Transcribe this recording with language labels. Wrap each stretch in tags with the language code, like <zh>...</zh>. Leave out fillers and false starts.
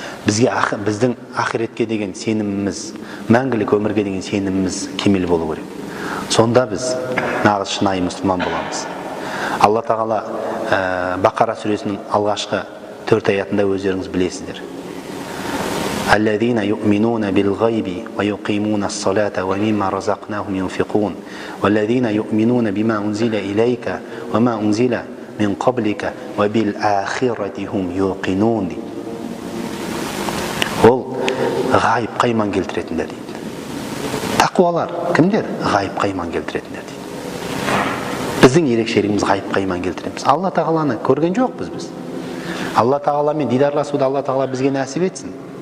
<kk>біздің ақиретке деген сеніміміз, мәңгілік өмірге деген сеніміміз кемел болу керек. Сонда біз нағыз шынайы мұсылман боламыз. Алла тағала Бақара сүресінің алғашқы 4 аятында өздеріңіз білесіздер.</kk> <ar>الذين يؤمنون بالغيب ويقيمون الصلاة ومما رزقناهم ينفقون والذين يؤمنون بما أنزل إليك وما أنزل من قبلك وبالآخرة هم يوقنون.</ar> <kk>Ол ғайыпқа иман келтіретіндер дейді. Тақуалар кімдер? Ғайыпқа иман келтіретіндер дейді. Біздің ерекшелігіміз ғайыпқа иман келтіреміз. Алла тағаланы көрген жоқпыз біз. Алла тағаламен дидарласуды Алла тағала бізге нәсіп етсін.</kk>